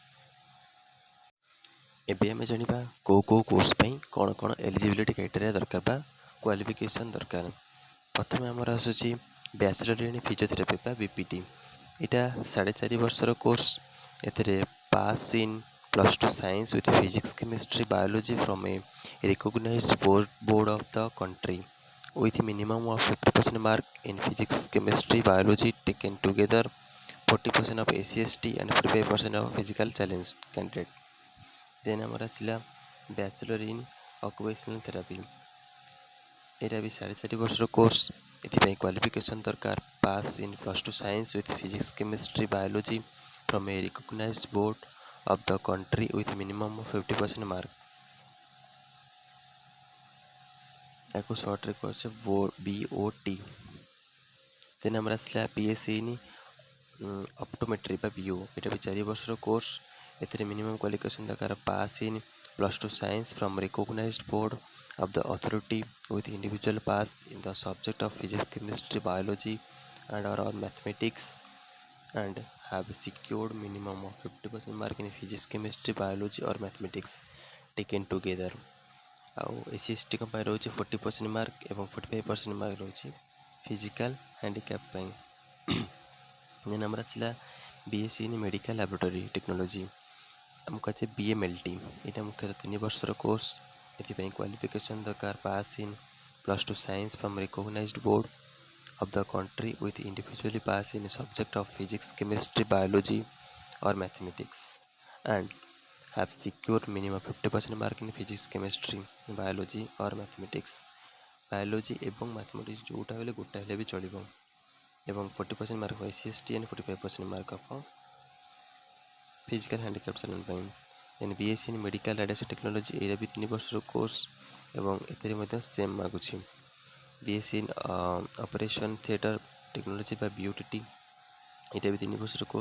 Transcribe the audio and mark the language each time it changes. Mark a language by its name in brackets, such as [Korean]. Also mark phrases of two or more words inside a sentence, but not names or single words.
[Odia] ଏବେ ଆମେ ଜାଣିବା କେଉଁ କୋର୍ସ ପାଇଁ କ'ଣ କ'ଣ [English] eligibility criteria [Odia] ଦରକାର ବା କ୍ୱାଲିଫିକେସନ୍ ଦରକାର। ପ୍ରଥମେ ଆମର ଆସୁଛି [English] bachelor in physiotherapy [Odia] ବା BPT, ଏଇଟା 4.5 ବର୍ଷର କୋର୍ସ। [English] ଏଥିରେ pass in +2 science with physics chemistry biology from a recognized board of the country with minimum of 50% mark in physics, chemistry, biology taken together, 40% of ACST and 45% of physical challenge candidate. [Odia] Then ଆମର ଆସିଲା [English] bachelor in occupational therapy, [Odia] ଏଇଟା ବି 4.5 ବର୍ଷର କୋର୍ସ। [English] ଏଥିପାଇଁ କ୍ୱାଲିଫିକେସନ୍ ଦରକାର pass in +2 science with physics chemistry biology from a recognized board of the country with minimum 50% mark. [Odia] ତାକୁ ସର୍ଟରେ କୁହାଯାଏ BOT। ଦେନ୍ ଆମର ଆସିଲା [English] BSc in optometry [Odia] ବା BO, ଏଇଟା ବି 4 ବର୍ଷର କୋର୍ସ। [English] ଏଥିରେ minimum qualification ଦରକାର pass in +2 science from recognized board of the authority with individual pass in the subject of physics chemistry biology and/or mathematics and have secured minimum of 50% mark in physics chemistry biology or mathematics taken together। [Odia] ଆଉ SC/ST ପାଇଁ ରହୁଛି 40% ମାର୍କ ଏବଂ 45% ମାର୍କ ରହୁଛି [English] physical handicap [Odia] ପାଇଁ। ଦେନ୍ ଆମର ଆସିଲା [English] BSc in medical laboratory technology, [Odia] ଆମକୁ ଅଛି BMLT, ଏଇଟା ମୁଖ୍ୟତଃ 3 ବର୍ଷର କୋର୍ସ। [English] ଏଥିପାଇଁ କ୍ୱାଲିଫିକେସନ୍ ଦରକାର pass in +2 science from recognized board of the country with individually pass in subject of physics chemistry biology or mathematics and have secured minimum 50% mark in physics chemistry biology or mathematics। [Odia] biology ଏବଂ mathematics ଯେଉଁଟା ହେଲେ ଗୋଟା ହେଲେ ବି ଚଳିବ ଏବଂ 40% ମାର୍କ SC/ST and 45% ମାର୍କ [English] of physical handicap [Odia] ସେମାନଙ୍କ ପାଇଁ। ଦେନ୍ [English] BSc in medical radiation technology, [Odia] ଏଇଟା ବି 3 ବର୍ଷର କୋର୍ସ ଏବଂ ଏଥିରେ ମଧ୍ୟ ସେମ୍ ମାଗୁଛି। [English] BSc in operation theatre technology [Odia] ବା BOTT, ଏଇଟା ବି 3 ବର୍ଷର କୋର୍ସ।